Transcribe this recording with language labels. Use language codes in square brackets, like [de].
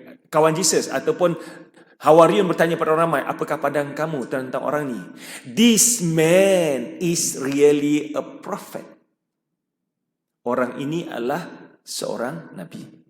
[ms] Kawan Jesus ataupun Hawariun bertanya pada orang ramai, apakah pandangan kamu tentang orang ni? [en] This man is really a prophet. [ms] Orang ini adalah seorang Nabi.